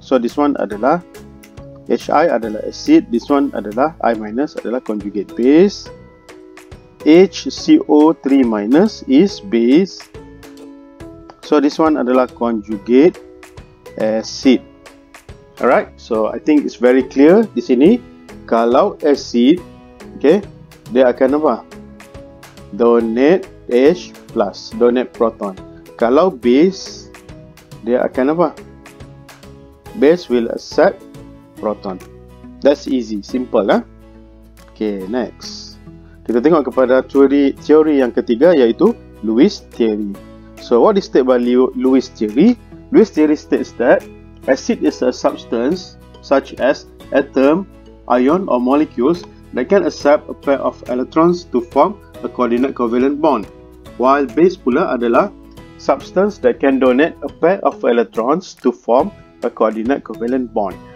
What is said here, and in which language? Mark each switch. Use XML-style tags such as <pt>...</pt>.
<en>So this one</en> <ms>adalah Hi adalah acid,</ms> <en>this one</en> <ms>adalah I minus adalah conjugate base.</ms> <en>HCO3 minus is base. So this one</en> <ms>adalah</ms> <en>conjugate acid. Alright, so I think it's very clear</en> <ms>di sini. Kalau acid, okay, dia akan apa?</ms> <en>Donate H plus, donate proton.</en> <ms>Kalau base, dia akan apa?</ms> <en>Base will accept proton. That's easy, simple lah. Okay, next.</en> <ms>Kita tengok kepada teori yang ketiga, iaitu Lewis theory.</ms> <en>So what is stated by Lewis theory? Lewis theory states that acid is a substance such as atom, ion or molecules that can accept a pair of electrons to form a coordinate covalent bond, while base</en> <ms>pula adalah</ms> <en>substance that can donate a pair of electrons to form a coordinate covalent bond.</en>